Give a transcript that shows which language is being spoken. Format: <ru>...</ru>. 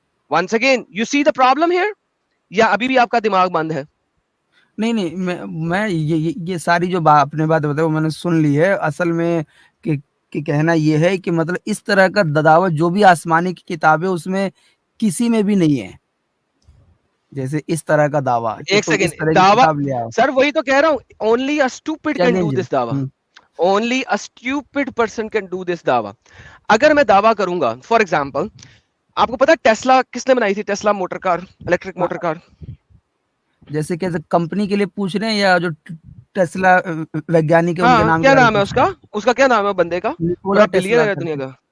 <en>once again you see the problem here,</en> <ur>یا ابھی بھی آپ کا دماغ بند ہے؟ نہیں میں یہ ساری جو آپ نے بات بتائی وہ میں نے سن لی ہے. اصل میں کہ کہنا یہ ہے کہ مطلب اس طرح کا دعوت جو بھی آسمانی کی کتابیں اس میں کسی میں بھی نہیں ہے, جیسے اس طرح کا دعویٰ. ایک سیکنڈ, دعویٰ سر وہی تو کہہ رہا ہوں,</ur> <en>only a stupid can do this دعویٰ, only a stupid person can do this دعویٰ.</en> <ur>اگر میں دعویٰ کروں گا, فار ایگزامپل آپ کو پتا ٹیسلا کس نے بنائی تھی؟ Tesla motor car, electric motor car. جیسے کہ کمپنی کے لیے پوچھ رہے ہیں یا جو ٹیسلا ویگیانک ہے ان کے نام کیا نام ہے اس کا کیا نام ہے بندے کا؟ بڑا بلینئر ہے دنیا کا.</ur>